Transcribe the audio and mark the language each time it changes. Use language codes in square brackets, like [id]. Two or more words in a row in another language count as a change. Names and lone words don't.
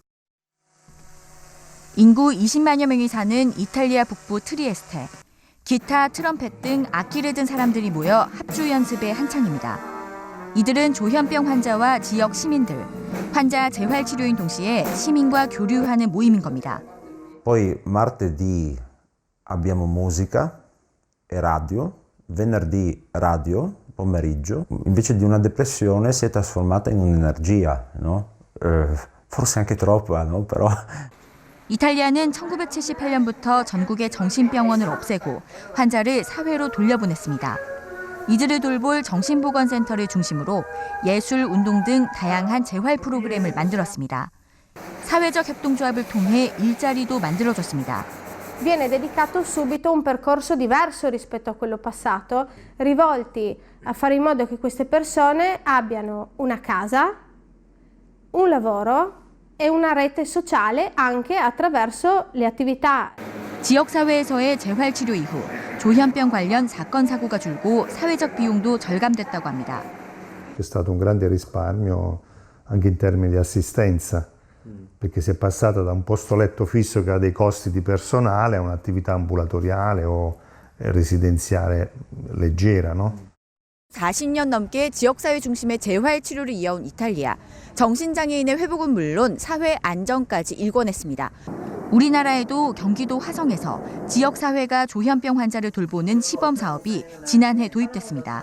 [ko] 인구 20만여 명이 사는 이탈리아 북부 트리에스테. 기타, 트럼펫 등 악기를 든 사람들이 모여 합주 연습에 한창입니다. 이들은 조현병 환자와 지역 시민들, 환자 재활치료인 동시에 시민과 교류하는 모임인 겁니다. [it] Poi martedì abbiamo musica e radio, venerdì radio, pomeriggio. Invece di una depressione si è trasformata in un'energia, no? Forse anche troppa, no? Però. [ko] 이탈리아는 1978년부터 전국의 정신병원을 없애고 환자를 사회로 돌려보냈습니다. 이들을 돌볼 정신보건센터를 중심으로 예술, 운동 등 다양한 재활 프로그램을 만들었습니다. 사회적 협동조합을 통해 일자리도 만들어줬습니다. [it] Viene dedicato subito un percorso diverso rispetto a quello passato, rivolti a fare in modo che queste persone abbiano una casa, un lavoro e una rete sociale anche attraverso le attività. [ko] 지역사회에서의 재활치료 이후 조현병 관련 사건 사고가 줄고 사회적 비용도 절감됐다고 합니다. [it] C'è stato un grande risparmio anche in termini di assistenza, perché si è passata da un posto letto fisso che ha dei costi di personale a un'attività ambulatoriale o residenziale leggera, no? [ko] 40년 넘게 지역사회 중심의 재활치료를 이어온 이탈리아. 정신장애인의 회복은 물론 사회 안정까지 일궈냈습니다. 우리나라에도 경기도 화성에서 지역사회가 조현병 환자를 돌보는 시범사업이 지난해 도입됐습니다.